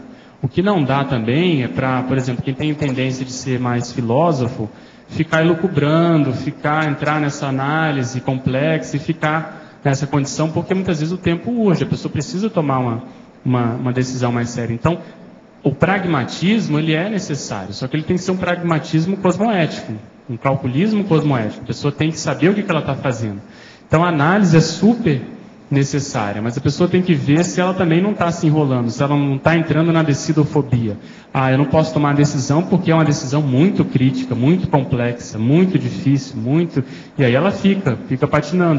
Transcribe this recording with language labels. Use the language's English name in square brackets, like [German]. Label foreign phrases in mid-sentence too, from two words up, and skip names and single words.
[Portuguese] O que não dá também é para, por exemplo, quem tem tendência de ser mais filósofo, ficar elucubrando, entrar nessa análise complexa e ficar nessa condição, porque muitas vezes o tempo urge, a pessoa precisa tomar uma decisão mais séria. Então, o pragmatismo, ele é necessário, só que ele tem que ser um pragmatismo cosmoético, um calculismo cosmoético. A pessoa tem que saber o que ela está fazendo. Então, a análise é super necessária, mas a pessoa tem que ver se ela também não está se enrolando, se ela não está entrando na decidofobia. Eu não posso tomar a decisão porque é uma decisão muito crítica, muito complexa, muito difícil, e aí ela fica patinando.